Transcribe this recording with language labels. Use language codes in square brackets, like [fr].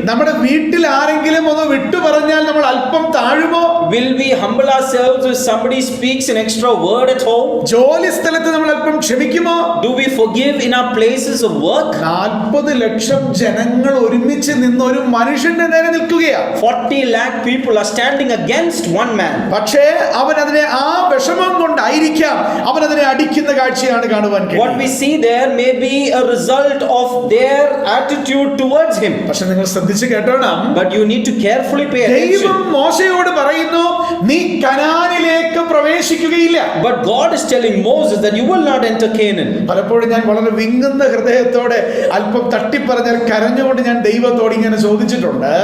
[ml] നമ്മുടെ വീട്ടിൽ ആരെങ്കിലും ഒന്ന് വിട്ടു പറഞ്ഞാൽ നമ്മൾ അല്പം താഴുമോ? [en] Will we humble ourselves if somebody speaks an extra word at home? [ml] ജോലി സ്ഥലത്ത് നമ്മൾ അല്പം ക്ഷമിക്കുമോ? [en] Do we forgive in our places of work? [ml] 40 ലക്ഷം ജനങ്ങൾ ഒരുമിച്ച് നിന്ന് ഒരു മനുഷ്യന്റെ നേരെ നിൽക്കുകയാണ്. [en] 40 lakh people are standing against one man. [ml] പക്ഷേ അവൻ അതിനെ ആ വിഷമം കൊണ്ടായിരിക്കാം അവൻ അതിനെ അടിക്കുന്ന കാഴ്ചയാണ് കാണുവാൻ [en] What [ml] കഴിയുന്നത്. [en] we see there may be a result of their attitude towards him. [ml] പക്ഷെ നിങ്ങൾ ശ്രദ്ധിച്ച് കേട്ടോണം, [en] But you need to carefully pay [ml] ദൈവം [en] attention. [ml] മോശയോട് പറയുന്നു, നീ കനാനിലേക്ക് പ്രവേശിക്കുകയില്ല. [en] But God is telling Moses that you will not enter Canaan. [ml] പലപ്പോഴും ഞാൻ വളരെ വിങ്ങുന്ന ഹൃദയത്തോടെ അല്പം തട്ടിപ്പറഞ്ഞാൽ കരഞ്ഞുകൊണ്ട് ഞാൻ ദൈവത്തോട് ഇങ്ങനെ ചോദിച്ചിട്ടുണ്ട്.